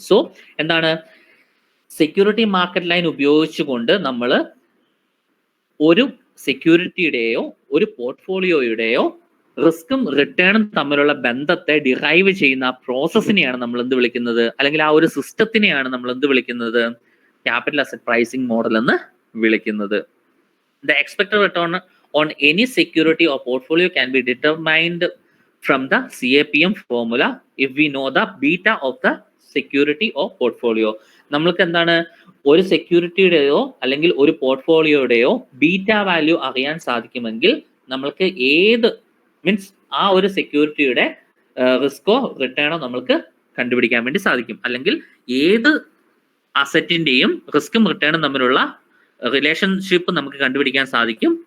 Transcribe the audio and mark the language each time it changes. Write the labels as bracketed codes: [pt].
[ml] So എന്താണ് security market line ഉപയോഗിച്ചുകൊണ്ട് നമ്മൾ ഒരു സെക്യൂരിറ്റിയുടെയോ ഒരു പോർട്ട്ഫോളിയോയുടെയോ റിസ്ക്കും റിട്ടേണും തമ്മിലുള്ള ബന്ധത്തെ ഡിറൈവ് ചെയ്യുന്ന പ്രോസസ്സിനെയാണ് നമ്മൾ എന്ത് വിളിക്കുന്നത്? അല്ലെങ്കിൽ ആ ഒരു സിസ്റ്റത്തിനെയാണ് നമ്മൾ എന്ത് വിളിക്കുന്നത്? ക്യാപിറ്റൽ അസറ്റ് പ്രൈസിംഗ് മോഡൽ എന്ന് വിളിക്കുന്നത്. [en] The expected return on any security or portfolio can be determined from the CAPM formula if we know the beta of the security or portfolio. [ml] നമ്മൾക്ക് എന്താണ് ഒരു സെക്യൂരിറ്റിയുടെയോ അല്ലെങ്കിൽ ഒരു പോർട്ട്ഫോളിയോയുടെയോ ബീറ്റ വാല്യൂ അറിയാൻ സാധിക്കുമെങ്കിൽ നമ്മൾക്ക് ഏത് മീൻസ് ആ ഒരു സെക്യൂരിറ്റിയുടെ റിസ്കോ റിട്ടേണോ നമ്മൾക്ക് കണ്ടുപിടിക്കാൻ വേണ്ടി സാധിക്കും. അല്ലെങ്കിൽ ഏത് അസറ്റിന്റെയും റിസ്ക്കും റിട്ടേണും തമ്മിലുള്ള റിലേഷൻഷിപ്പ് നമുക്ക് കണ്ടുപിടിക്കാൻ സാധിക്കും.